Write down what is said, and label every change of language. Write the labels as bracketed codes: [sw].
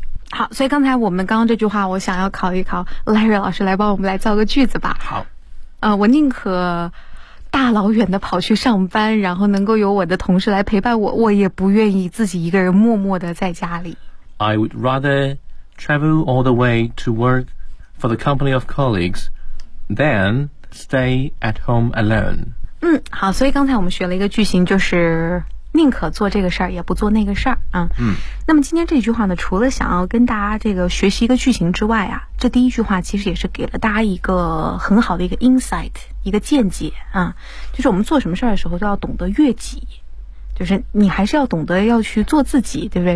[zh] 好，所以刚才我们刚刚这句话我想要考一考 Larry 老师，来帮我们来造个句子吧。好，我宁可大老远的跑去上班，然后能够有我的同事来陪伴我，我也不愿意自己一个人默默的在家里。 [en] I would rather travel all the way to work for the company of colleagues than stay at home alone。 [zh] 嗯，好，所以刚才我们学了一个句型，就是宁可做这个事儿也不做那个事儿啊。嗯，那么今天这句话呢，除了想要跟大家这个学习一个句型之外啊，这第一句话其实也是给了大家一个很好的一个 insight， 一个见解啊，就是我们做什么事儿的时候都要懂得悦己，就是你还是要懂得要去做自己，对不对？